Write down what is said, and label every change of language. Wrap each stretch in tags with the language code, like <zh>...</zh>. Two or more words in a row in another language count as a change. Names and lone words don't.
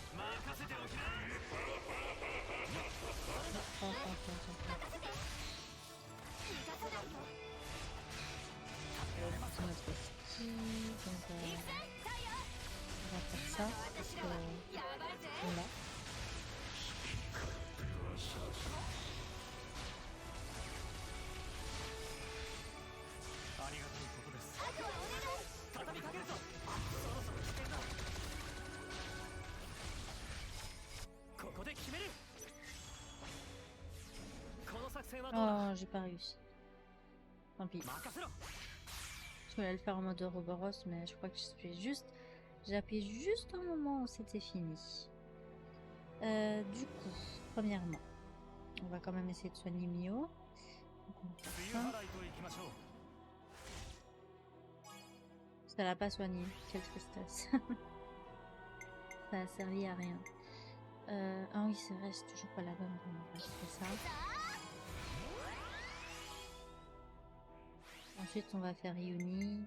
<fr>C'est notre ski, donc on va faire ça. Parce que, voilà.</fr> <ja>ありがたいことです。畳みかけるぞ。そろそろ危険だ。ここで決める。この作戦はどうだ。</ja> <fr>Oh, j'ai pas réussi. Tant pis.</fr> <ja>任せろ。</ja> <fr>Je voulais le faire en mode Ouroboros, mais je crois que j'ai appuyé juste un moment où c'était fini. Du coup, premièrement, on va quand même essayer de soigner Mio. Donc on va faire 梅 ça.</fr> <ja>雨払いといきましょう。</ja> <fr>Ça l'a pas soigné. Quelle tristesse. Ça a servi à rien. Ah oui, c'est vrai, c'est toujours pas la bonne. Bon, on va chercher ça. Ensuite, on va faire Yuni.</fr>